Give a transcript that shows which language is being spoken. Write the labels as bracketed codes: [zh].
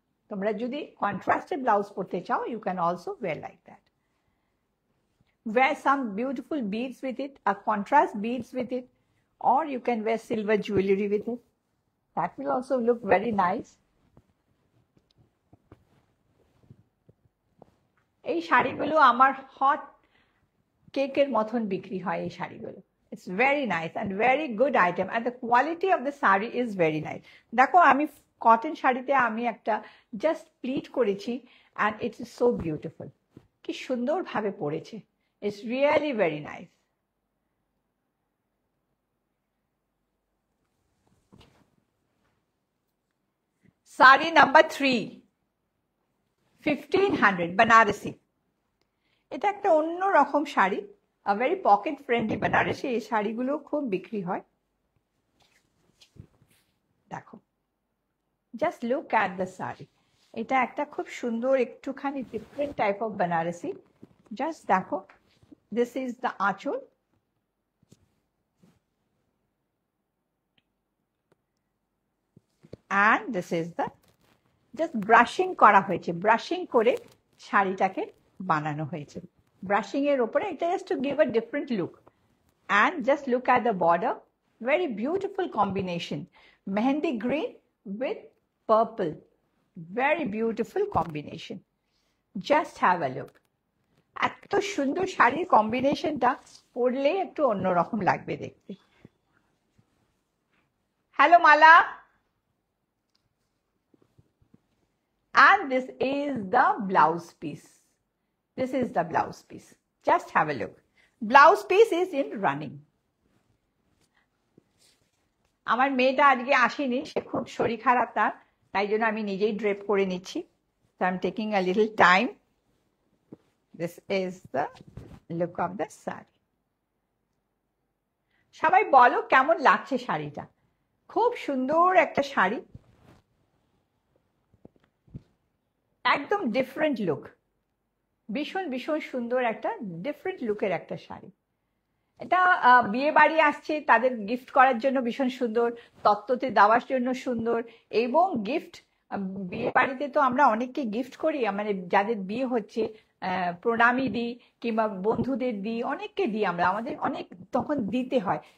[bn] তোমরা যদি [en] contrasted blouse [bn] পরতে চাও, [en] you can also wear like that. Wear some beautiful beads with it, a contrast beads with it, or you can wear silver jewelry with it. That will also look very nice. [bn] এই শাড়িগুলো আমার hot কেকের মতন বিক্রি হয় এই শাড়িগুলো। [en] It's very nice and very good item, and the quality of the saree is very nice. [bn] দেখো আমি কটন শাড়িতে আমি একটা জাস্ট প্লিট করেছি, [en] and it is so beautiful. [bn] কি সুন্দর ভাবে পরেছে। [en] It's really very nice. Saree number 3, 1500 Banarasi. [bn] এটা একটা অন্য রকম sari, [en] a very pocket friendly Banarasi. [bn] এই শাড়িগুলো খুব বিক্রি হয়। দেখো, [en] just look at the saree. [bn] এটা একটা খুব সুন্দর একটুখানি [en] different type of [bn] Banarasi. [en] Just [bn] দেখো, [en] this is the aanchal, and this is the just brushing [bn] করা হয়েছে, ব্রাশিং করে শাড়িটাকে বানানো হয়েছে। ব্রাশিং এর উপরে এটা [en] just to give a different look. And just look at the border, very beautiful combination, mehendi green with purple, very beautiful combination. Just have a look. [bn] এত সুন্দর শাড়ির কম্বিনেশনটা পরলে একটু অন্যরকম লাগবে দেখতে। Hello Mala. [en] And this is the blouse piece. This is the blouse piece. Just have a look. Blouse piece is in running. [bn] আমার মেয়েটা আজকে আসেনি, সে খুব শরীর খারাপ তার, তাই জন্য আমি নিজেই ড্রেপ করে নিচ্ছি। [en] So I'm taking a little time. This is the look of the saree. [bn] সবাই বলো কেমন লাগছে শাড়িটা। খুব সুন্দর একটা শাড়ি, একদম ডিফারেন্ট লুক, ভীষণ ভীষণ সুন্দর একটা ডিফারেন্ট লুকের একটা শাড়ি। এটা বিয়ে বাড়ি আসছে তাদের গিফট করার জন্য ভীষণ সুন্দর, তত্ত্বতে দেওয়ার জন্য সুন্দর, এবং গিফট বিয়ে বাড়িতে তো আমরা অনেককে গিফট করি, মানে যাদের বিয়ে হচ্ছে প্রণামী দিই কিংবা বন্ধুদের দিই, অনেককে দিই আমরা, আমাদের অনেক তখন দিতে হয়।